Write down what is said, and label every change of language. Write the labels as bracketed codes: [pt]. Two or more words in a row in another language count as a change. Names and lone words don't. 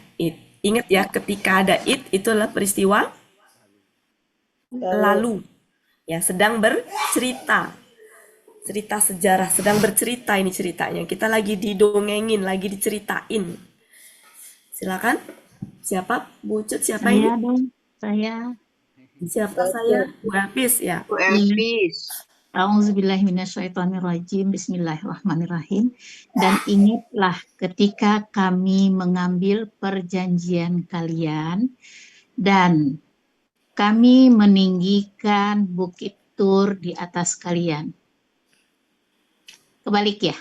[id] Ya, Ingat ya, ketika ada itu adalah peristiwa lalu. Ya, sedang bercerita. Cerita sejarah, sedang bercerita ini ceritanya. Kita lagi didongengin, lagi diceritain. Silakan. Siapa? Bucut, siapa ini? Saya dong, saya. Siapa saya? Bu Elvis ya. Bu Elvis. [ar] أعوذ بالله من الشيطان الرجيم. بسم الله الرحمن الرحيم. [id] Dan ingatlah ketika kami mengambil perjanjian kalian dan kami meninggikan bukit Tur di atas kalian. Kebalik ya?